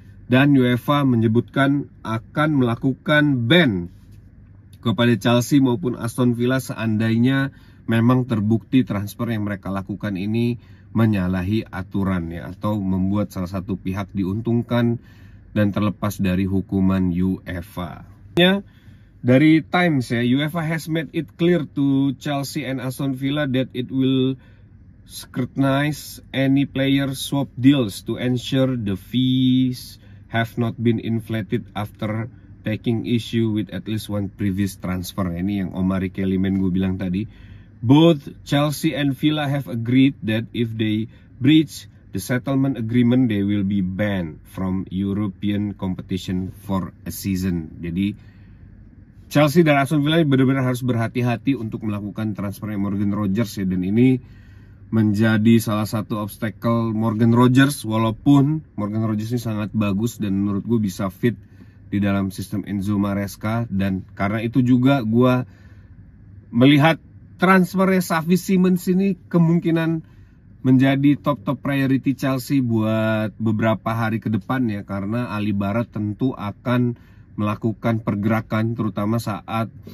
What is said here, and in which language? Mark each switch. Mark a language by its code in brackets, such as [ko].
[id] Dan UEFA menyebutkan akan melakukan ban kepada Chelsea maupun Aston Villa seandainya memang terbukti transfer yang mereka lakukan ini menyalahi aturan ya, atau membuat salah satu pihak diuntungkan dan terlepas dari hukuman UEFA. Dari Times ya, [en] UEFA has made it clear to Chelsea and Aston Villa that it will scrutinize any player swap deals to ensure the fees have not been inflated after taking issue with at least one previous transfer. [id] Ini yang Omar Kellyman gue bilang tadi. [en] Both Chelsea and Villa have agreed that if they breach the settlement agreement, they will be banned from European competition for a season. [id] Jadi Chelsea dan Aston Villa benar-benar harus berhati-hati untuk melakukan transfer Morgan Rogers ya, dan ini menjadi salah satu obstacle Morgan Rogers. Walaupun Morgan Rogers ini sangat bagus dan menurut gue bisa fit di dalam sistem Enzo Maresca, dan karena itu juga gue melihat transfernya Xavi Simons ini kemungkinan menjadi top priority Chelsea buat beberapa hari ke depan ya, karena Ali Barat tentu akan melakukan pergerakan terutama saat